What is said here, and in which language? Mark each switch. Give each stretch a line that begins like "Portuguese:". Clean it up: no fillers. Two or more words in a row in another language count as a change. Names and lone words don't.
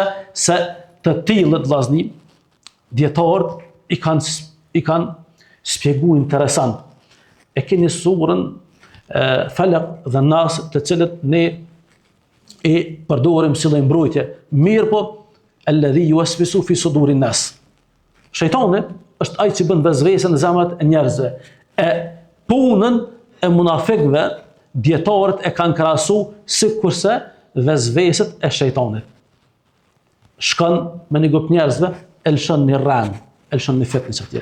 Albanian: Se të tillët vllazni dietarët i kanë shpjeguar interesant. E keni surën Falaq dhe Nas, të cilët ne e përdorim si lloj mbrojtje. Mirë, po
Arabic: الذي يوسوس في صدور الناس.
Albanian: Shejtani është ai që bën vezvese në zemrat e njerëzve. E punën e munafikëve dietarët e kanë krahasuar sikurse vezveset e shejtanit. Shkon me një grup njerëzve, e lëshon një rand, e lëshon një fitnë atje.